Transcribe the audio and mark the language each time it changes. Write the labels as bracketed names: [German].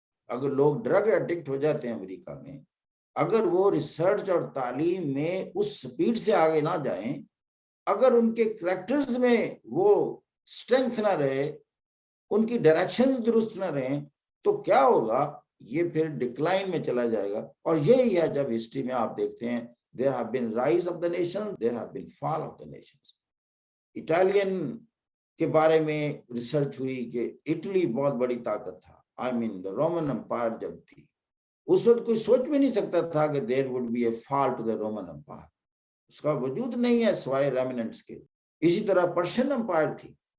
[Urdu] اگر لوگ drug addict ہو جاتے ہیں امریکہ میں، اگر وہ ریسرچ اور تعلیم میں اس سپیڈ سے آگے نہ جائیں، اگر ان کے کریکٹرز میں وہ سٹرنگتھ نہ رہے، ان کی ڈائریکشن درست نہ رہیں، تو کیا ہوگا؟ یہ پھر ڈکلائن میں چلا جائے گا. اور یہی ہے جب ہسٹری میں آپ دیکھتے ہیں [English] there have been rise of the nation, there have been fall of the nations. [Urdu] Italian کے بارے میں ریسرچ ہوئی کہ اٹلی بہت بڑی طاقت تھا. [English] I mean the Roman Empire [Urdu] جب تھی اس وقت کوئی سوچ بھی نہیں سکتا تھا کہ [English] There would be a fall to the Roman Empire. [Urdu] اس کا وجود نہیں ہے سوائے ریمننٹس کے. اسی طرح پرشین امپائر تھی.